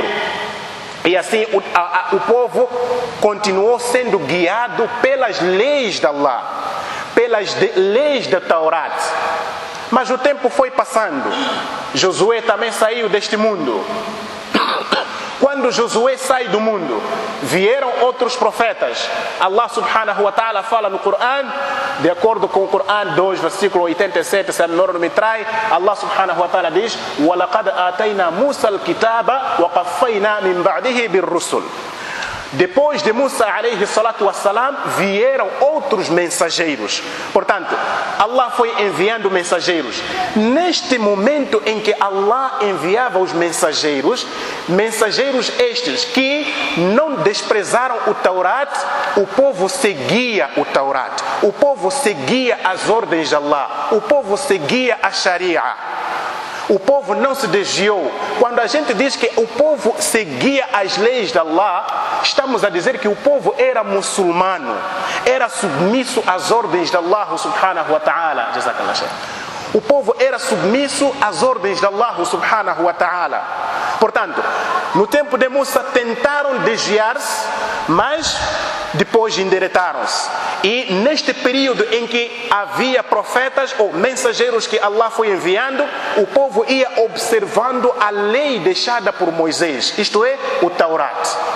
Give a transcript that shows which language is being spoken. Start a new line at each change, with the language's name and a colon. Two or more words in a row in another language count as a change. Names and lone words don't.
Portuguese: E assim o povo continuou sendo guiado pelas leis de Allah, pelas leis da Taurat. Mas o tempo foi passando. Josué também saiu deste mundo. Quando Josué sai do mundo, vieram outros profetas.
Arabic: الله سبحانه وتعالى
Portuguese: fala no Corão, de acordo com o Corão 2, versículo 87, se a memória não me trai,
Arabic: الله سبحانه وتعالى diz: وَلَقَدْ آتَيْنَا مُوسَى الْكِتَابَ وَقَفَّيْنَا مِنْ بَعْدِهِ بِالرُّسُلِ.
Portuguese: Depois de
Arabic: موسى عليه الصلاة والسلام,
Portuguese: vieram outros mensageiros. Portanto, Allah foi enviando mensageiros. Neste momento em que Allah enviava os mensageiros estes que não desprezaram o Taurat, o povo seguia o Taurat, o povo seguia as ordens de Allah, o povo seguia a Sharia. O povo não se desviou. Quando a gente diz que o povo seguia as leis de Allah, estamos a dizer que o povo era muçulmano, era submisso às ordens de
Arabic: الله سبحانه وتعالى.
Portuguese: O povo era submisso às ordens de
Arabic: الله سبحانه وتعالى.
Portuguese: Portanto, no tempo de Musa tentaram desviar-se, mas depois endireitaram-se. E neste período em que havia profetas ou mensageiros que Allah foi enviando, o povo ia observando a lei deixada por Moisés, isto é, o Taurat.